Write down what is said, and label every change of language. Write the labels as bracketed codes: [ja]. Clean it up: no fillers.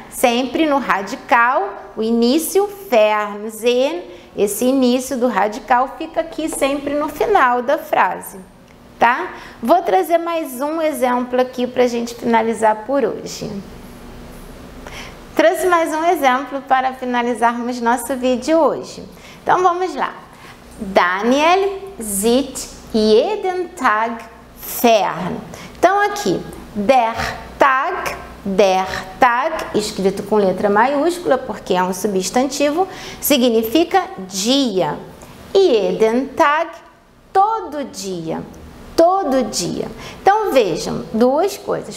[pt] Sempre no radical, o início, fern sehen, esse início do radical fica aqui sempre no final da frase, tá? Vou trazer mais um exemplo aqui para a gente finalizar por hoje. Trouxe mais um exemplo para finalizarmos nosso vídeo hoje. Então, vamos lá. [de] Daniel sieht jeden Tag fern. [pt] Então, aqui, der Tag, escrito com letra maiúscula, porque é um substantivo, significa dia. [de] Jeden Tag, [pt] todo dia. Todo dia. Então, vejam, duas coisas.